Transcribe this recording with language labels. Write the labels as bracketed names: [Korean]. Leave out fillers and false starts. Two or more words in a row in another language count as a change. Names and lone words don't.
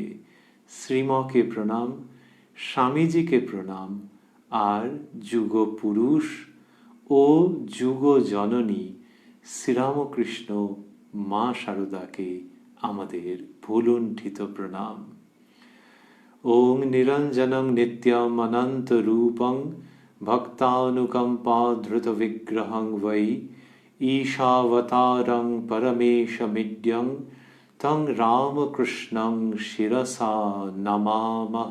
[Bangla] শ্রীমকে প্রণাম, স্বামীজিকে প্রণাম, আর যুগ পুরুষ ও যুগ জননী শ্রীরামকৃষ্ণ মা শারদাকে আমাদের ভুলুণ্ঠিত প্রণাম। [Sanskrit] ओं निरञ्जनं नित्यम् अनन्तरूपं भक्तानुकम्पाधृतविग्रहं वै ईशावतारं परमेशमिड्यं तं रामकृष्णं शिरसा नमामः।